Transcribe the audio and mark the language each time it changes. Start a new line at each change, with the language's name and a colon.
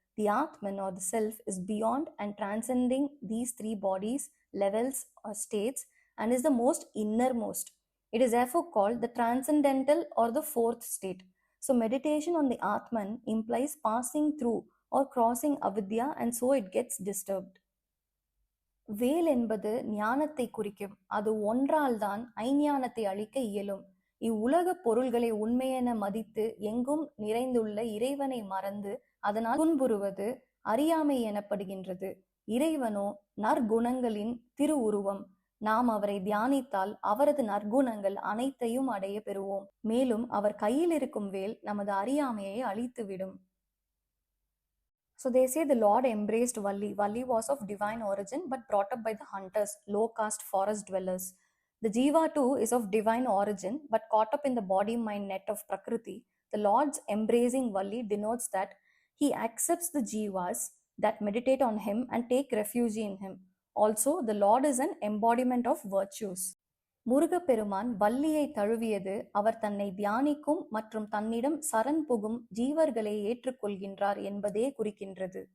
English: The Atman or the self is beyond and transcending these 3 bodies, levels or states, and is the most innermost. It is therefore called the transcendental or the fourth state. So meditation on the Atman implies passing through or crossing avidya, and so it gets disturbed.
Tamil: வேல் என்பது ஞானத்தை குறிக்கும். அது ஒன்றால் தான் ஐஞானத்தை அழிக்க இயலும். இவ்வுலக பொருள்களை உண்மையென மதித்து எங்கும் நிறைந்துள்ள இறைவனை மறந்து அதனால் துன்புறுவது அறியாமை எனப்படுகின்றது. இறைவனோ நற்குணங்களின் திருவுருவம். நாம் அவரை தியானித்தால் அவரது நற்குணங்கள் அனைத்தையும் அடைய பெறுவோம். மேலும் அவர் கையில் இருக்கும் வேல் நமது அறியாமையை அழித்துவிடும்.
English: So they say the Lord embraced Valli. Valli was of divine origin but brought up by the hunters, low caste forest dwellers. The Jiva too is of divine origin but caught up in the body-mind net of Prakriti. The Lord's embracing Valli denotes that he accepts the Jivas that meditate on him and take refuge in him. Also, the Lord is an embodiment of virtues.
Tamil: முருகப்பெருமான் வள்ளியை தழுவியது அவர் தன்னை தியானிக்கும் மற்றும் தன்னிடம் சரண் புகும் ஜீவர்களை ஏற்றுக்கொள்கின்றார் என்பதே குறிக்கின்றது.